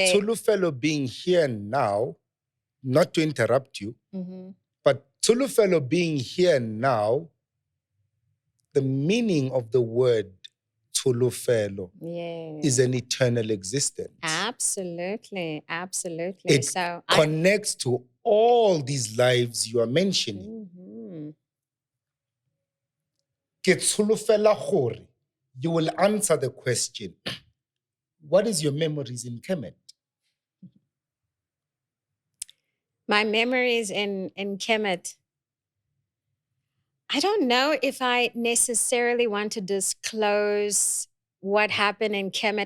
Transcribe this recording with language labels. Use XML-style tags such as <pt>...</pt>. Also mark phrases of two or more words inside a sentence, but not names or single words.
<en>Tsholofelo being here now, not to interrupt you, but Tsholofelo being here now, the meaning of the word Tsholofelo is an eternal existence. Absolutely, absolutely. It so connects to all these lives you are mentioning.</en> <tn>Ke tsholofela gore</tn> <en>you will answer the question, what is your memories in Kemet? My memories in Kemet, I don't know if I necessarily want to disclose what happened in Kemet.</en>